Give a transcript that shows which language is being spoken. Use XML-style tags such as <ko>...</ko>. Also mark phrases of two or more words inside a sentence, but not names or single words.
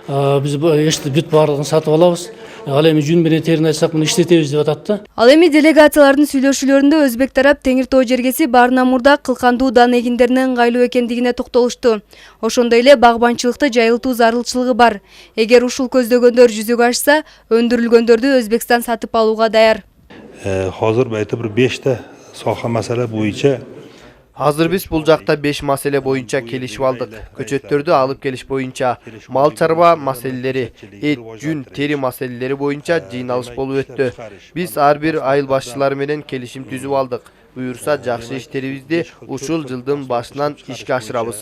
<ky>Биз бүт баардыгын сатып алабыз. Ал эми жүн менен терини айтсак муну иштетебиз деп атат да. Ал эми делегациялардын сүйлөшүүлөрүндө өзбек тарап Теңир Тоо жергеси баарынан мурда кылкандуу дан эгиндеринин ыңгайлуу экендигине токтолушту. Ошондой эле багбанчылыкты жайылтуу зарылчылыгы бар. Эгер ушул көздөгөндөр жүзөгө ашса, өндүрүлгөндөрдү Өзбекстан сатып алууга даяр.</ky> <uz>Hozir aytib bir 5 ta soha masala bo'yicha</uz> <ky>Азыр биз бул жакта 5 маселе боюнча келишип алдык. Көчөттөрдү алып келиш боюнча, мал чарба маселелери, эт, жүн, тери маселелери боюнча жыйналыш болуп өттү. Биз ар бир айыл башчылары менен келишим түзүп алдык. Буюрса жакшы иштерибизди ушул жылдын башынан ишке ашырабыз.</ky>